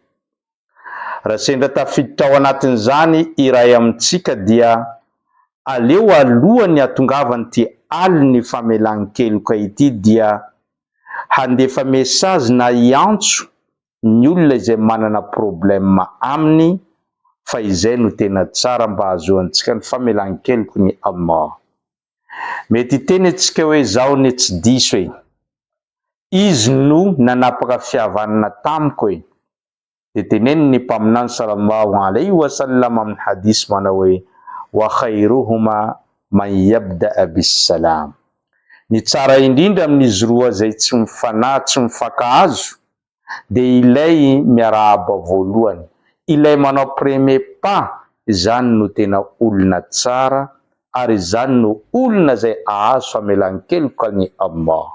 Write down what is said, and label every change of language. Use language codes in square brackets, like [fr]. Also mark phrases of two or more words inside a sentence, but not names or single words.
[mg] Raha sendra tafiditra ao anatin'izany iray amintsika dia aleo alohany hatongavany ty aliny famelan-keloka ity dia handefa mesazy na iantso ny olona izay manana problème aminy, fa izay no tena tsara mba ahazoantsika ny famelan-keloky ny Allah. Mety teny antsika hoe zao ne tsy diso hoe izy no nanapaka fihavanana tamiko e. De teneny ny mpaminany [ar] صلى الله عليه وسلم [mg] amin'ny hadis manao hoe [ar] وخيرهما من يبدأ بالسلام. [mg] Ny tsara indrindra amin'izy roa zay tsy mifanahy, tsy mifankahazo, de ilay miarahaba voalohany, ilay manao [fr] premier pas, [mg] zany no tena olona tsara ary zany no olona zay ahazo famelan-keloka ny Allah.